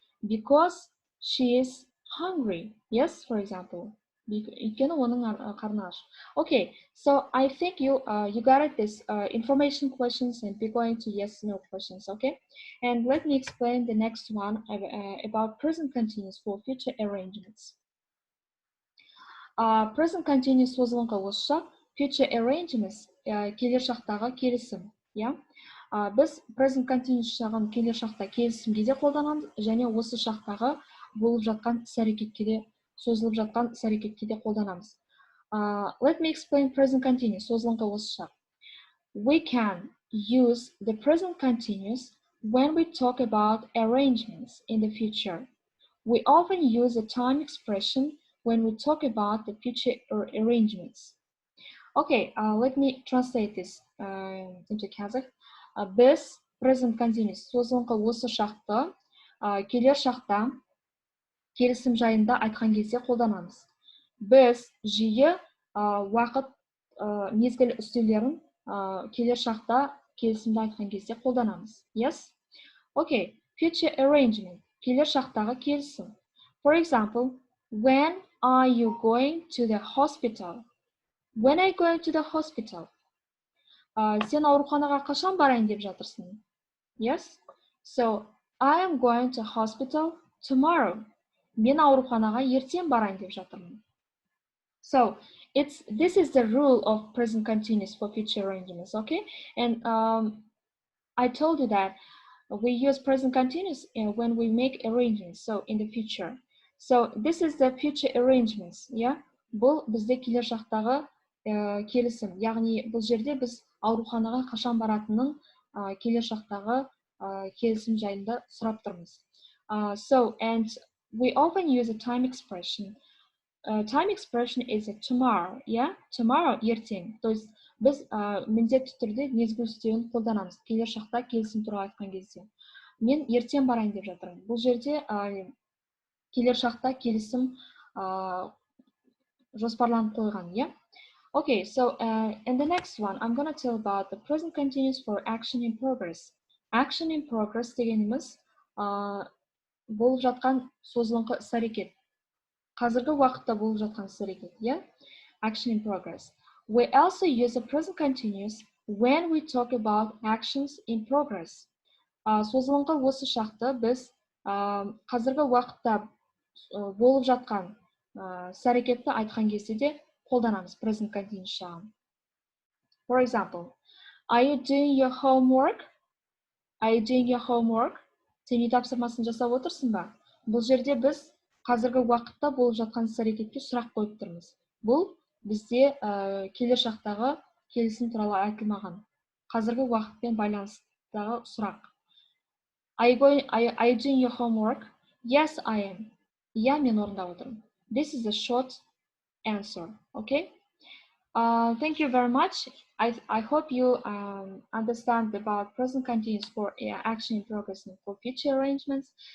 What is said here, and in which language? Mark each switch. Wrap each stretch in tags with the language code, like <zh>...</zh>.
<en>Because she is hungry. Yes, for example.</en> <kk>Өйткені оның қарны аш.</kk> <en>Okay, so I think you got it, this information questions and be going to yes no questions, okay? And let me explain the next one about present continuous for future arrangements.</en> <kk>Present continuous созылыңқы орысша future arrangements келер шақтағы келісім, иә. Біз present continuous жағын келер шақта келісімге де қолданамыз, және осы шақтағы болып жатқан іс-әрекетке де, созылып жатқан іс-әрекетке де қолданамыз.</kk> <en>Let me explain present continuous</en> <kk>созылыңқы орысша.</kk> <en>We can use the present continuous when we talk about arrangements in the future. We often use a time expression when we talk about the future arrangements. Okay, let me translate this into Kazakh. Biz</en> <kk>present continuous созылыңқы осы шақты келер шақта келісім жайында айтқан кезде қолданамыз. Біз жиі уақыт мезгіл үстеулерін келер шақта келісімді айтқан кезде қолданамыз.</kk> <en>Yes? Okay, future arrangement.</en> <kk>Келер шақтағы келісім.</kk> <en>For example, when are you going to the hospital? When are you going to the hospital?</en> <kk>Сен ауруханаға қашан барайын деп жатырсың?</kk> <en>Yes? So, I am going to hospital tomorrow.</en> <kk>Мен ауруханаға ертең барайын деп жатырмын.</kk> <en>So, this is the rule of present continuous for future arrangements, okay? And I told you that we use present continuous when we make arrangements, so in the future. So this is the future arrangements, yeah?</en> <kk>Бұл бізде келер шақтағы келісім. Яғни бұл жерде біз ауруханаға қашан баратынын келер шақтағы келісім жайында сұрап тұрмыз.</kk> <en>So, and we often use a time expression. Time expression is a tomorrow, yeah? Tomorrow, ертең.</en> <kk>То есть біз міндетті түрде мезгіл үстеуін қолданамыз. Келер шақта келісім туралы айтқан кезде. Мен ертең барайын деп жатырмын. Бұл жерде келер шақта келісім жоспарланып қойған, yeah?</kk> <en>Okay, so in the next one, I'm going to tell about the present continuous for action in progress.</en> <kk>Action in progress дегеніміз болып жатқан созылыңқы іс-әрекет. Қазіргі уақытта болып жатқан іс-әрекет, yeah?</kk> <en>Action in progress. We also use the present continuous when we talk about actions in progress.</en> <kk>Созылыңқы осы шақты біз қазіргі уақытта болып жатқан іс-әрекетті айтқан кезде де қолданамыз present continuous жағын.</kk> <en>For example, are you doing your homework? Are you doing your homework?</en> <kk>Сен үй тапсырмасын жасап отырсың ба? Бұл жерде біз қазіргі уақытта болып жатқан іс-әрекетке сұрақ қойып тұрмыз. Бұл бізде келер шақтағы келісім туралы айтылмаған. Қазіргі уақытпен байланыстағы сұрақ.</kk> <en>Are you doing your homework? Yes, I am.</en> <kk>Я, мен орындап отырмын.</kk> <en>This is a short answer, okay? Thank you very much. I hope you understand about present continuous for action in progress and for future arrangements.</en>